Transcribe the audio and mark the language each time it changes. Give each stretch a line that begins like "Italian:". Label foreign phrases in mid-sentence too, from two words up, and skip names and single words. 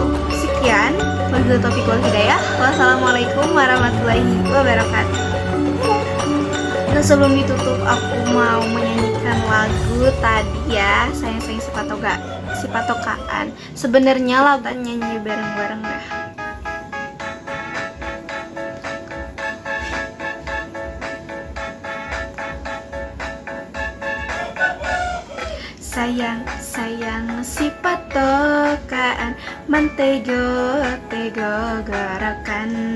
Arabic: Sekian, وبالله التوفيق والهداية. والسلام عليكم ورحمة الله وبركاته.
Indonesian: Nah sebelum ditutup aku mau menyanyikan lagu tadi ya,
Minangkabau: sayang-sayang si patokaan.
Indonesian: Sebenarnya lagu nyanyi bareng-bareng dah.
Minangkabau: Sayang, sayang si patokaan, mantego, tego garakan.